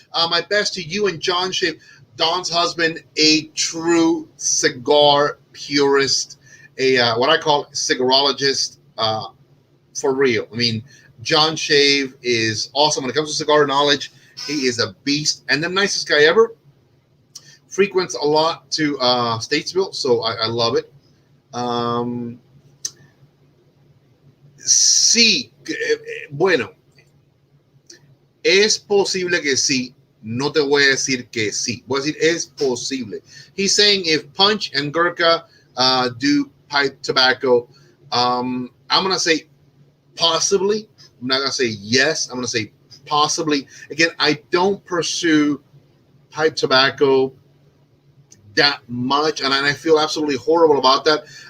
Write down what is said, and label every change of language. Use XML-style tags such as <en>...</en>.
<en>My best to you and John Shave, Don's husband, a true cigar purist, a what I call cigarologist, for real. I mean, John Shave is awesome when it comes to cigar knowledge. He is a beast and the nicest guy ever. Frequents a lot to Statesville, so I love it.</en> <es>Sí, bueno, es posible que sí. No te voy a decir que sí. Voy a decir es posible.</es> <en>He's saying if Punch and Gurkha do pipe tobacco, I'm going to say possibly. I'm not going to say yes. I'm going to say possibly. Again, I don't pursue pipe tobacco that much, and I feel absolutely horrible about that.</en>